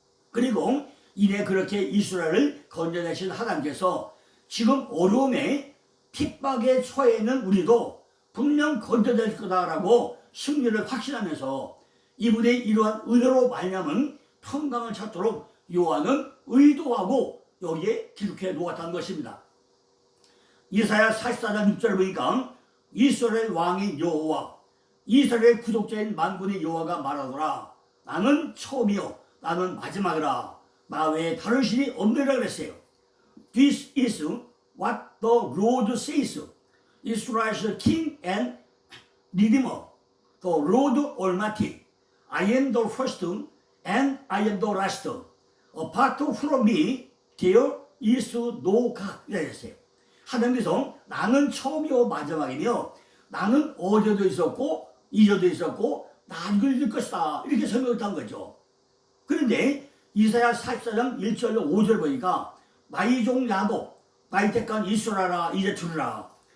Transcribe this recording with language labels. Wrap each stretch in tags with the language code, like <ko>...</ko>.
<ko>그리고 이래 그렇게 이스라엘을 건져내신 하나님께서 지금 어려움에 핍박에 처해 있는 우리도 분명 건져낼 거다라고 승리를 확신하면서 이분의 이러한 은혜로 말미암은 평강을 찾도록 요한은 의도하고 여기에 기록해 놓았다는 것입니다. 이사야 44장 6절을 보니까 이스라엘 왕인 여호와 이스라엘 구속자인 만군의 여호와가 말하더라. 나는 처음이요 나는 마지막이라. 나 외에 다른 신이 없느니라 그랬어요.</ko> <en>This is what the Lord says. Israel's King and Redeemer, the Lord Almighty. I am the first and I am the last. Apart from me, there is no God.</en> <ko>이라 했어요. 하나님께서 나는 처음이요 마지막이며 나는 어제도 있었고 이제도 있었고 나중에도 있을 것이다. 이렇게 설명했다는 거죠. 그런데 이사야 44장 1절 5절 보니까 나의 종 야곱 나의 택한 이스라엘아 이제 들으라.</ko>